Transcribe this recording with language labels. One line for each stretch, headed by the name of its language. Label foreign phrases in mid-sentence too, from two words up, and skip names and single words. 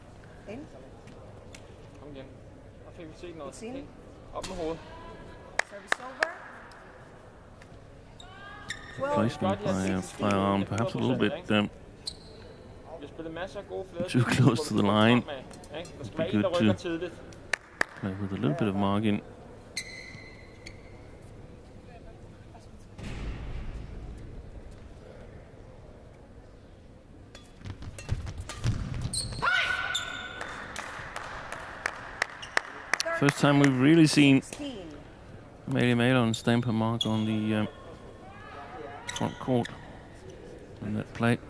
English: In.
Danish: Kom igen. Der fik vi set noget. 16. Okay. Op med hovedet. Service over. 12.
English: Placement by Ravn, perhaps a little bit
Danish: Vi spiller masser af gode flere.
English: too close to the line.
Danish: Der skal være en,
English: Good
Danish: der rykker
English: to
Danish: tidligt.
English: play with a little bit of margin. First time we've really seen 16. Magelund stamp a mark on the front court in that play.